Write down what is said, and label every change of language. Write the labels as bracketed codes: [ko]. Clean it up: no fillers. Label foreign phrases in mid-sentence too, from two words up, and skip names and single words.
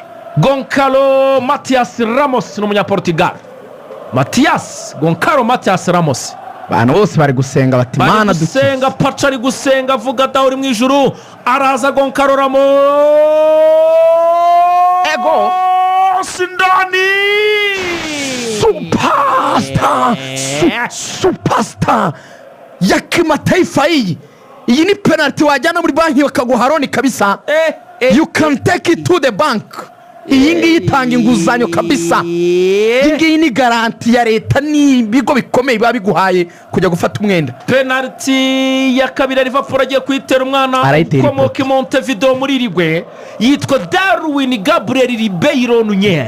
[rw] Goncalo Matias Ramos n'umunyaportugal. Goncalo Matias Ramos abantu bose bari gusenga bati mana dusenga, paca ari gusenga avuga ati uri mu ijuru. Araza Goncalo Ramos ego sindani [sw] Superstar ya kimataifa hii. [rw] Iyi ni penalty wajyana muri banki bakaguha roni kabisa. [en] You can take it to the bank. [rw] Iyi ngiyi itanga inguzanyo kabisa. Iyi ngiyi ni garanti ya leta n'ibigo bikomeye biba biguhaye kujya gufata umwenda. Penalty ya kabiri Liverpool agiye kwitera umwana ukomoka Montevideo muri Rigwe yitwa Darwin Gabriel Ribeiro Nunez.